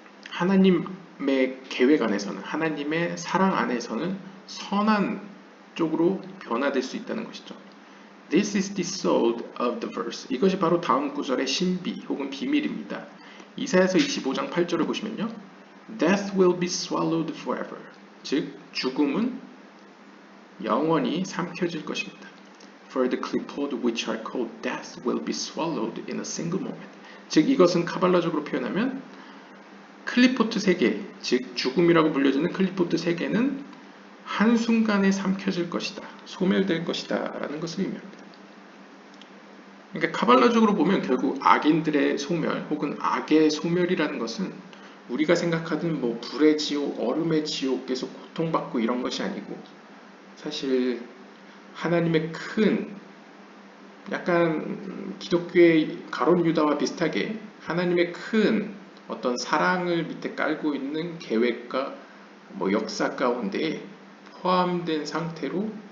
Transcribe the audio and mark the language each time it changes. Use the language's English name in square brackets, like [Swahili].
[Korean] 하나님의 계획 안에서는 하나님의 사랑 안에서는 선한 쪽으로 변화될 수 있다는 것이죠. [English] This is the soul of the verse. [Korean] 이것이 바로 다음 구절의 신비 혹은 비밀입니다. 이사야서 25장 8절을 보시면요. [English] Death will be swallowed forever. [Korean] 즉 죽음은 영원히 삼켜질 것입니다. [English] For the clipboard which are called death will be swallowed in a single moment. [Korean] 즉 이것은 카발라적으로 표현하면 클리포트 세계, 즉 죽음이라고 불려지는 클리포트 세계는 한순간에 삼켜질 것이다. 소멸될 것이다. 라는 것을 의미합니다. 그러니까 카발라적으로 보면 결국 악인들의 소멸 혹은 악의 소멸이라는 것은 우리가 생각하는 불의 지옥, 얼음의 지옥 계속 고통받고 이런 것이 아니고 사실 하나님의 큰 약간 기독교의 가룟 유다와 비슷하게 하나님의 큰 어떤 사랑을 밑에 깔고 있는 계획과 역사 가운데에 포함된 상태로